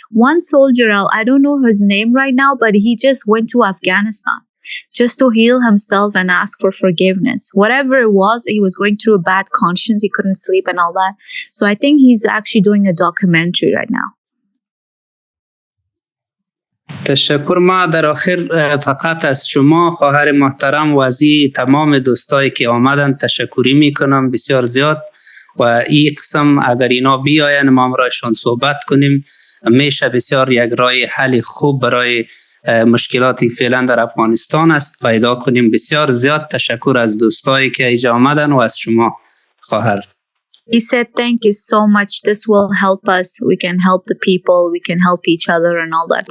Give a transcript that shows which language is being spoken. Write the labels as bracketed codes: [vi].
[en] One soldier, I don't know his name right now, but he just went to Afghanistan just to heal himself and ask for forgiveness. Whatever it was, he was going through a bad conscience. He couldn't sleep and all that. So I think he's actually doing a documentary right now. [fa] تشکر. ما در آخر فقط از شما خواهر محترم و از تمام دوستایی که آمدن تشکری میکنم بسیار زیاد و این قسم اگر اینا بیاین ما امرایشان صحبت کنیم میشه بسیار یک راه حل خوب برای مشکلاتی فعلا در افغانستان است پیدا کنیم. بسیار زیاد تشکر از دوستایی که اینجا آمدن و از شما خواهر. [en] He said, thank you so much. This will help us. We can help the people. We can help each other and all that.